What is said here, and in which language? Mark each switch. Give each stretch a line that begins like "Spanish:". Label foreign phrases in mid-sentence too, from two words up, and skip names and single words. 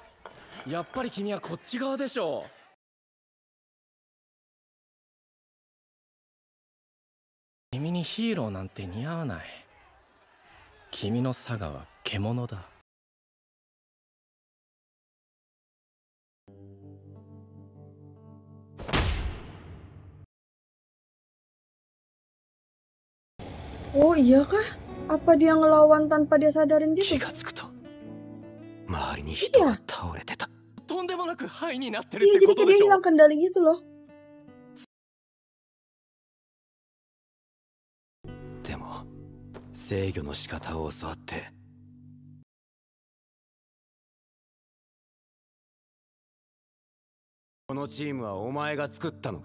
Japanese: やっぱり君はこっち側でしょう。君にヒーローなんて似合わない。君のサガは獣だ。
Indonesian: Oh iya kah? Apa dia ngelawan tanpa dia sadarin
Japanese: 気
Indonesian: gitu?
Japanese: がつくと周りに人が倒れてた。とんでもなく灰になってるっ
Indonesian: Iya,
Japanese: て
Indonesian: jadi
Japanese: こと
Indonesian: kayak
Japanese: で
Indonesian: dia
Japanese: しょ。
Indonesian: hilang kendali gitu loh.
Japanese: でも制御の仕方を教わって。このチームはお前が作ったのか？